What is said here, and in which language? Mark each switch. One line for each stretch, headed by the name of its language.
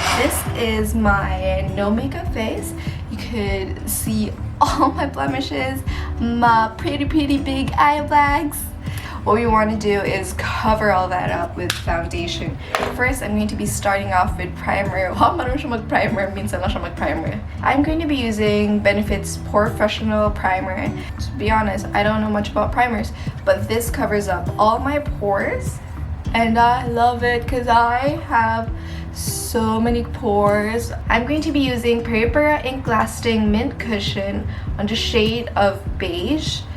English: This is my no makeup face. You could see all my blemishes, my pretty big eye bags. What we want to do is cover all that up with foundation. First, I'm going to be starting off with primer.
Filipino: Marunong siya mag-primer, minsan lang siya mag-primer.
English: I'm going to be using Benefit's Professional Primer. To be honest, I don't know much about primers, but this covers up all my pores. And I love it because I have so many pores. I'm going to be using Peripera Ink Lasting Mint Cushion on the shade of beige.